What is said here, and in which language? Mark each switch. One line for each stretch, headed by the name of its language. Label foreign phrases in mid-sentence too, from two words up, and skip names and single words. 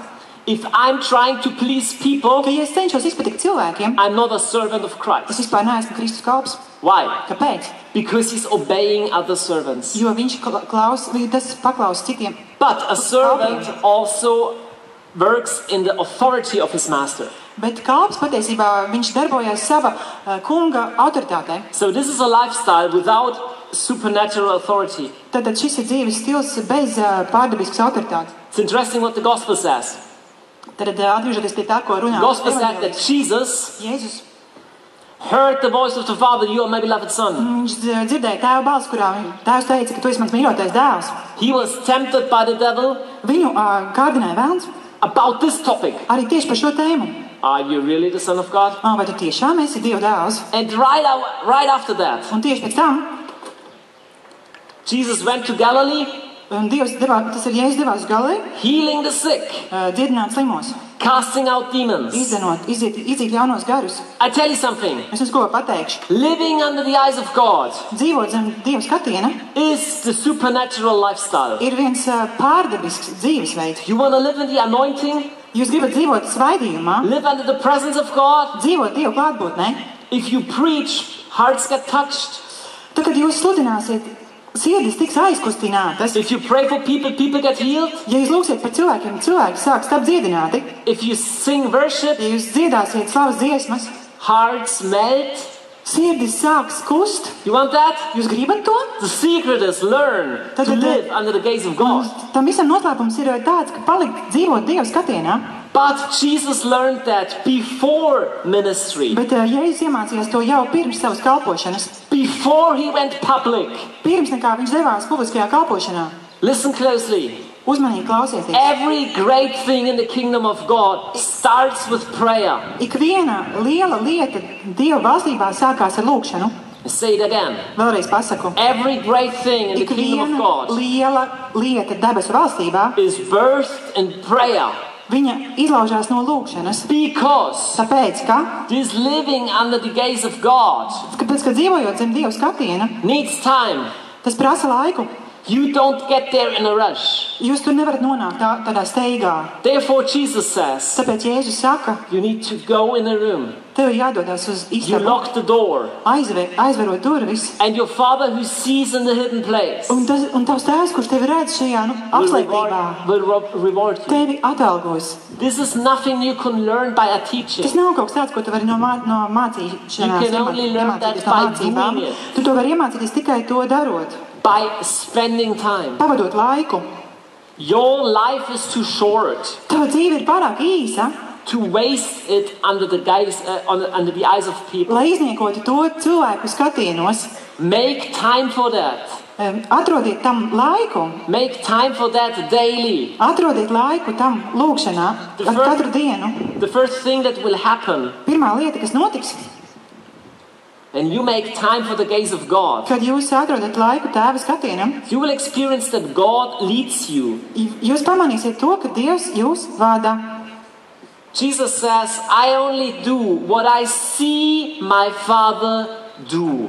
English: if I'm trying to please people,
Latvian: ka ja es cenšos izpatikt cilvēkiem,
English: I'm not a servant of Christ.
Latvian: Es vispār neesmu Kristus kalps.
English: Why?
Latvian: Kāpēc?
English: Because he's obeying other servants.
Latvian: Jo viņš paklaus citiem.
English: But a servant also works in the authority of his master.
Latvian: Bet kalps patiesībā viņš darbojas sava kunga autoritātē.
English: So this is a lifestyle without supernatural authority.
Latvian: Tad šis ir dzīves stils bez pārdabiskas autoritātes.
English: It's interesting what the gospel says.
Latvian: Tad atgriežoties pie tā, ko runā.
English: The gospel said that Jesus heard the voice of the Father, you are my beloved son.
Latvian: Viņš dzirdēja Tēva balsi, kurā Tēvs teica, ka tu esi mans mīļotais dēls.
English: He was tempted by the devil.
Latvian: Viņu kārdināja velns.
English: About this topic.
Latvian: Arī tieši par šo tēmu.
English: Are you really the son of God?
Latvian: Vai tu tiešām esi Dieva dēls?
English: And right after that,
Latvian: un tieši pēc tam,
English: Jesus went to Galilee.
Latvian: Tas ir Jēzus devās uz Galileju.
English: Healing the sick.
Latvian: Dziedināt slimos.
English: Casting out demons.
Latvian: Izzīt ļaunos garus.
English: I tell you something.
Latvian: Es jums ko pateikšu.
English: Living under the eyes of God.
Latvian: Dzīvot zem Dieva skatiena.
English: Is the supernatural lifestyle.
Latvian: Ir viens pārdabisks dzīvesveids.
English: You want to live in the anointing?
Latvian: Jūs gribat dzīvot svaidījumā.
English: Live under the presence of God.
Latvian: Dzīvot Dieva klātbūtnē.
English: If you preach, hearts get touched.
Latvian: Tad, kad jūs sludināsiet, sirdis tiks aizkustinātas.
English: If you pray for people, people get healed.
Latvian: Ja jūs lūksiet par cilvēkiem, cilvēki sāks tapt dziedināti.
English: If you sing worship,
Latvian: ja jūs dziedāsiet slavas dziesmas,
English: hearts melt.
Latvian: Sirdis sāks kust.
English: You want that?
Latvian: Jūs gribat to?
English: The secret is learn to live under the gaze of God.
Latvian: Tam visam noslēpums ir tāds, ka palikt dzīvot Dieva skatienā.
English: But Jesus learned that before ministry.
Latvian: Bet Jēzus iemācījās to jau pirms savas kalpošanas.
English: Before he went public.
Latvian: Pirms nekā viņš devās publiskajā kalpošanā.
English: Listen closely.
Latvian: Uzmanīgi klausieties.
English: Every great thing in the kingdom of God starts with prayer.
Latvian: Ikviena liela lieta Dieva valstībā sākās ar lūgšanu.
English: Say it again.
Latvian: Vēlreiz pasaku.
English: Every great thing in the kingdom of God.
Latvian: Liela lieta debesu valstībā
English: is birthed in prayer.
Latvian: Viņa izlaužās no lūgšanas.
English: Because
Latvian: tāpēc, ka
English: this living under the gaze of God
Latvian: kāpēc, ka dzīvojot zem Dieva skatiena
English: needs time.
Latvian: Tas prasa laiku.
English: You don't get there in a rush.
Latvian: Jūs tur nevarat nonākt tādā steigā.
English: Therefore Jesus says,
Latvian: tāpēc Jēzus saka,
English: you need to go in a room.
Latvian: Tev ir jādodas uz istabu.
English: You lock the door.
Latvian: Aizverot durvis.
English: And your Father who sees in the hidden place.
Latvian: Un tavs tēvs, kurš tevi redz šajā apslēptībā,
English: will reward you.
Latvian: Tevi atalgos.
English: This is nothing you can learn by a teaching.
Latvian: Tas nav kaut kas tāds, ko tu vari no mācīšanās iemācīties no mācībām. Tu to vari iemācīties tikai to darot.
English: By spending time.
Latvian: Pavadot laiku.
English: Your life is too short.
Latvian: Tava dzīve ir pārāk īsa.
English: To waste it under the eyes of people.
Latvian: Lai izniekotu to cilvēku skatienos.
English: Make time for that.
Latvian: Atrodiet tam laiku.
English: Make time for that daily.
Latvian: Atrodiet laiku tam lūgšanā katru dienu.
English: The first thing that will happen.
Latvian: Pirmā lieta, kas notiks.
English: And you make time for the gaze of God.
Latvian: Kad jūs atrodat laiku Tēva skatienam,
English: you will experience that God leads you.
Latvian: Jūs pamanīsiet to, ka Dievs jūs vada.
English: Jesus says, I only do what I see my Father do.